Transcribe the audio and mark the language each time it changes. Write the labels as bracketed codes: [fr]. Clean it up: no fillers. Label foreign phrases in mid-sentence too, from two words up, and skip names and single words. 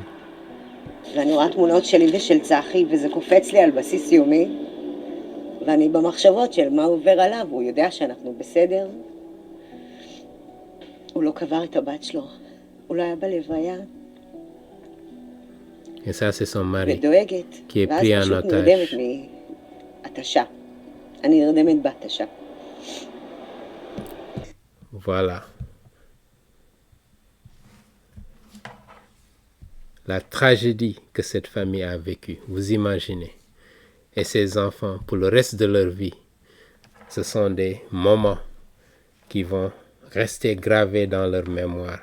[he] ואני רואה תמונות שלי ושל צחי, וזה קופץ לי על בסיס יומי, ואני במחשבות של מה עובר עליו, הוא יודע שאנחנו בסדר. הוא לא קבר את הבת שלו, הוא לא היה בלוויה. [fr] Et ça, c'est son mari [he] ודואגת, [fr] qui est [he] ואז [fr] pris en [he] פשוט [fr] otage. [he] נרדמת מהתשה. אני נרדמת בהתשה. [fr] Voilà. La tragédie que cette famille a vécue, vous imaginez. Et ces enfants, pour le reste de leur vie, ce sont des moments qui vont rester gravés dans leur mémoire.